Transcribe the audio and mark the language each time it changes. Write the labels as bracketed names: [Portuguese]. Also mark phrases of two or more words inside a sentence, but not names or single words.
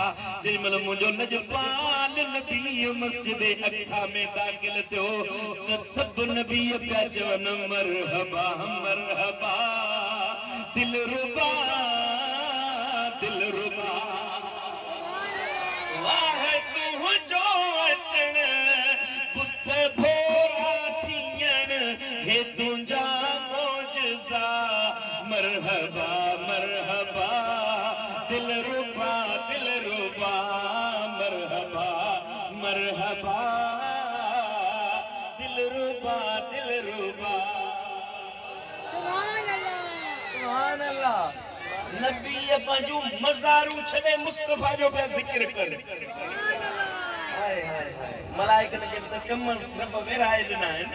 [Sindhi] जेॾी महिल मुंहिंजो नजपाल नबी मस्जिद अक़सा में दाख़िल थियो त सभु नबी पिया चवनि मरहबा मरहबा दिलरुबा दिलरुबा। वाह तुंहिंजो अचण पुत भोरा थियण हे तुंहिंजा मौजज़ा मरहबा मरहबा दिलरुबा दिलरुबा मरहबा मरहबा दिलरुबा दिलरुबा। [Arabic] سبحان الله سبحان الله. [Sindhi] नबी पंहिंजूं मज़ारूं छॾे मुस्तफ़ा जो पिया ज़िक्र कर। हाय हाय हाय मलाइकनि खे त कम रब विरहाए ॾिना आहिनि।